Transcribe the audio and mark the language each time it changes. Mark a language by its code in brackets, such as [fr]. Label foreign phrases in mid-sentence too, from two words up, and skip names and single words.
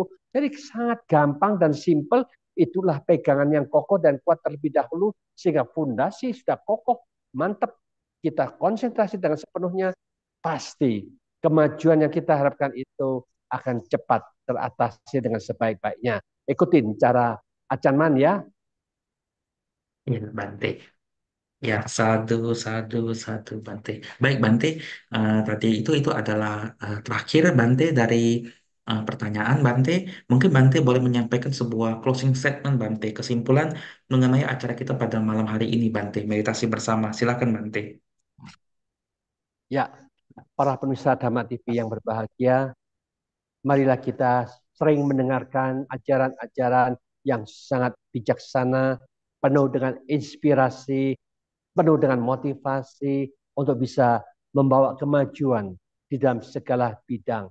[id] Jadi sangat gampang dan simple, itulah pegangan yang kokoh dan kuat terlebih dahulu, sehingga fondasi sudah kokoh, mantap, kita konsentrasi dengan sepenuhnya, pasti kemajuan yang kita harapkan itu akan cepat teratasi dengan sebaik-baiknya. Ikutin cara Acan Man ya. Ya Bante. Ya, [pi] sadu, sadu, sadu, Bante. [id] Baik, Bante. Tadi itu adalah terakhir Bante dari pertanyaan Bante. Mungkin Bante boleh menyampaikan sebuah [en] closing statement [id] Bante, kesimpulan mengenai acara kita pada malam hari ini Bante, meditasi bersama. Silakan Bante. Ya, para pemirsa Dhamma TV yang berbahagia, marilah kita sering mendengarkan ajaran-ajaran yang sangat bijaksana, penuh dengan inspirasi, penuh dengan motivasi untuk bisa membawa kemajuan di dalam segala bidang.